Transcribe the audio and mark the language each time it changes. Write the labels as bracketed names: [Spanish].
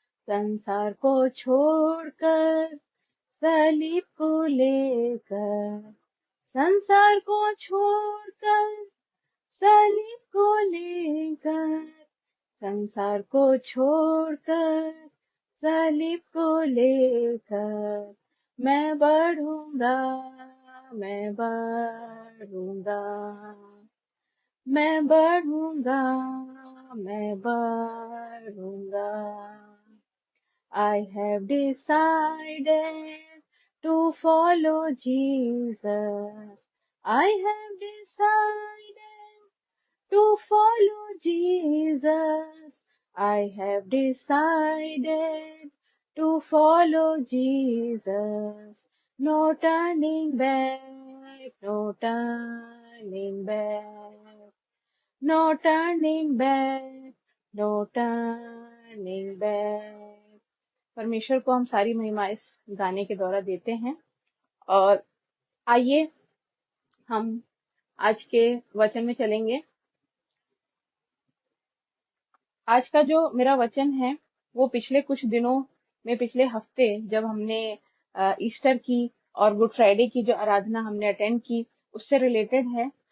[Hindi] संसार को छोड़कर, सलीब को लेकर, संसार को छोड़कर, सलीब को लेकर, संसार को छोड़कर, सलीब को लेकर, मैं बढ़ूंगा, मैं बढ़ूंगा, मैं बढ़ूंगा, मैं बढ़ूंगा। [English] I have decided to follow Jesus. I have decided to follow Jesus. I have decided to follow Jesus. No turning back, no turning back, no turning back, no turning back. [Hindi] परमेश्वर को हम सारी महिमा इस गाने के द्वारा देते हैं। और आइए हम आज के वचन में चलेंगे। आज का जो मेरा वचन है वो पिछले कुछ दिनों में, पिछले हफ्ते जब हमने ईस्टर की और गुड फ्राइडे की जो आराधना हमने अटेंड की, उससे रिलेटेड है।